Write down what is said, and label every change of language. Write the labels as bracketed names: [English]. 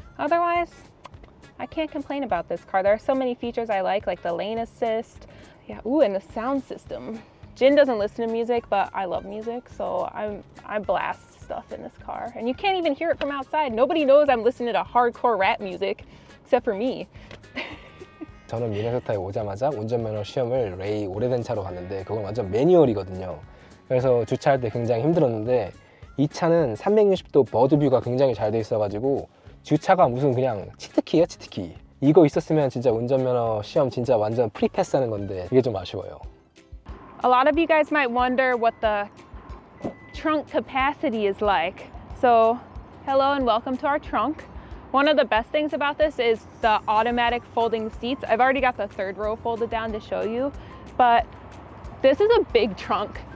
[English] Otherwise, I can't complain about this car. There are so many features I like the lane assist. Yeah, ooh, and the sound system. Jin doesn't listen to music, but I love music, so I blast stuff in this car. And you can't even hear it from outside. Nobody knows I'm listening to hardcore rap music, except for me. [Korean] 저는 미네소타에 오자마자 운전면허 시험을 레이 오래된 차로 갔는데 그건 완전 매뉴얼이거든요. 그래서 주차할 때 굉장히 힘들었는데 이 차는 360도 버드뷰가 굉장히 잘 돼 있어가지고 주차가 무슨 그냥 치트키예요, 치트키. 이거 있었으면 진짜 운전면허 시험 진짜 완전 프리패스 하는 건데 이게 좀 아쉬워요. [English] A lot of you guys might wonder what the trunk capacity is like. So, hello and welcome to our trunk. One of the best things about this is the automatic folding seats. I've already got the third row folded down to show you, but this is a big trunk.